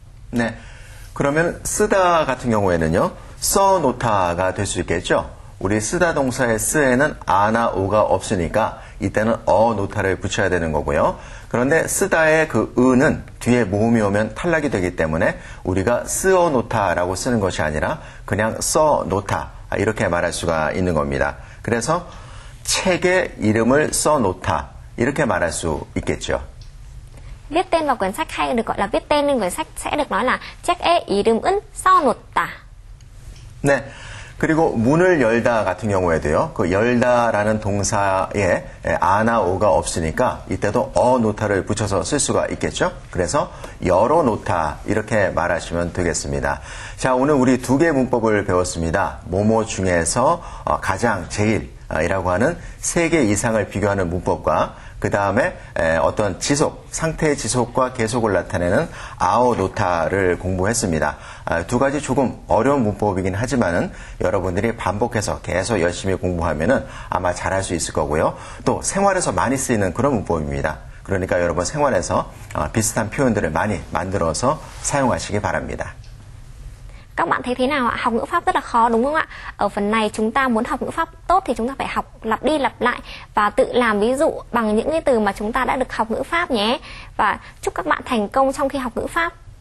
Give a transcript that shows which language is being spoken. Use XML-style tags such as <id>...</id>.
<ko>네, 그러면 쓰다 같은 경우에는요, 써놓다가 될 수 있겠죠. 우리 쓰다 동사의 쓰에는 아나 오가 없으니까 이때는 놓다를 붙여야 되는 거고요. 그런데 쓰다의 그 으는 뒤에 모음이 오면 탈락이 되기 때문에 우리가 쓰어놓다라고 쓰는 것이 아니라 그냥 써놓다 이렇게 말할 수가 있는 겁니다. 그래서 책에 이름을 써놓다 이렇게 말할 수 있겠죠.</ko> <vi>Viết tên vào quyển sách hay được gọi là viết tên lên quyển sách sẽ được nói là 책에 이름은 써놓다.</vi> <ko>네, 그리고 문을 열다 같은 경우에도요. 그 열다라는 동사에 아나 오가 없으니까 이때도 노타를 붙여서 쓸 수가 있겠죠. 그래서 열어놓다 이렇게 말하시면 되겠습니다. 자, 오늘 우리 두 개의 문법을 배웠습니다. 뭐뭐 중에서 가장 제일이라고 하는 3개 이상을 비교하는 문법과 그 다음에 어떤 지속, 상태의 지속과 계속을 나타내는 아오노타를 공부했습니다. 두 가지 조금 어려운 문법이긴 하지만은 여러분들이 반복해서 계속 열심히 공부하면은 아마 잘할 수 있을 거고요. 또 생활에서 많이 쓰이는 그런 문법입니다. 그러니까 여러분 생활에서 비슷한 표현들을 많이 만들어서 사용하시기 바랍니다.</ko> <vi>Các bạn thấy thế nào ạ? Học ngữ pháp rất là khó đúng không ạ? Ở phần này chúng ta muốn học ngữ pháp tốt thì chúng ta phải học lặp đi lặp lại và tự làm ví dụ bằng những cái từ mà chúng ta đã được học ngữ pháp nhé. Và chúc các bạn thành công trong khi học ngữ pháp.</vi>